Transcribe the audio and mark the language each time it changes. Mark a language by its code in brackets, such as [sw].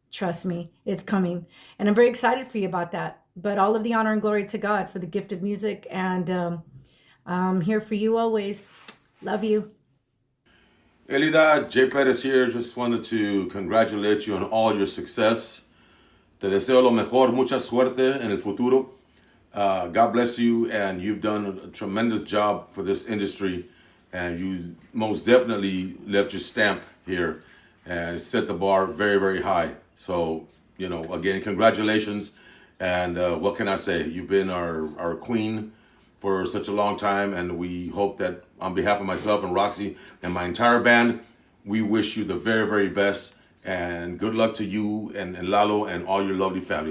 [en] Trust me, it's coming. And I'm very excited for you about that. But all of the honor and glory to God for the gift of music. And I'm here for you always. Love you. Elida, Jay Perez here. Just wanted to congratulate you on all your success. [es] Te deseo lo mejor, mucha suerte en el futuro. [en] God bless you, and you've done a tremendous job for this industry, and you most definitely left your stamp here and set the bar very, very high. So, you know, again, congratulations. And what can I say? You've been our queen for such a long time, and we hope that on behalf of myself and Roxy and my entire band, we wish you the very, very best, and good luck to you and Lalo and all your lovely family.